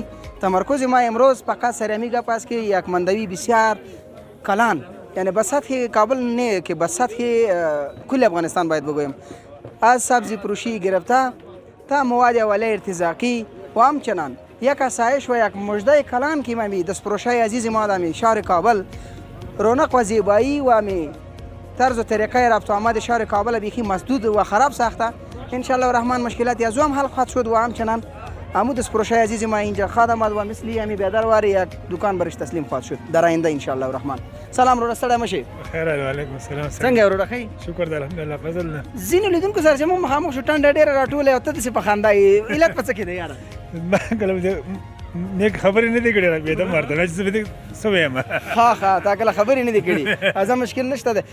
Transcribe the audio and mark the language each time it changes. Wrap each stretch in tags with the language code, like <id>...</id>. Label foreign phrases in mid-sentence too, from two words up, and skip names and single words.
<fa>تمرکز ما امروز فقط سر همین گپ است که یک مندوی بسیار کلان، یعنی به سطح کابل نه که به سطح کل افغانستان باید بگویم، از سبزی فروشی گرفته تا مواد اولیه ارتزاقی و همچنان یک آسایش و یک مژده کلان که ما دستفروشای عزیز ما در شهر کابل رونق و زیبایی و طرز و طریقه رفت و آمد شهر کابل بیخی مسدود و خراب ساخته.</fa> <ar>انشالله الرحمن</ar> <fa>مشکلات از هم حل خواهد شد و همچنان عمود دستفروشای عزیز ما اینجا خواهد آمد و مثلی همی بیادروار یک دکان برش تسلیم خواهد شد در آینده</fa> <ar>انشالله الرحمن.</ar> <ps>سلام رو ستړی مشي. خیر</ps> <ar>علیکم السلام.</ar> <ps>څنګه ورو راخی؟ شکر د الحمدلله فضل نه. ځینې لیدونکو سره چې موږ مخامخ شو ټنډه ډېره راټولې او ته داسې په خندا یې علت په څه کې دی یاره؟ ما کله نیک خبرې نه دي کړې بې دم ورته چې زه څه وایم. ښه تا کله خبرې نه دي کړې، ازه مشکل نشته دی.</ps>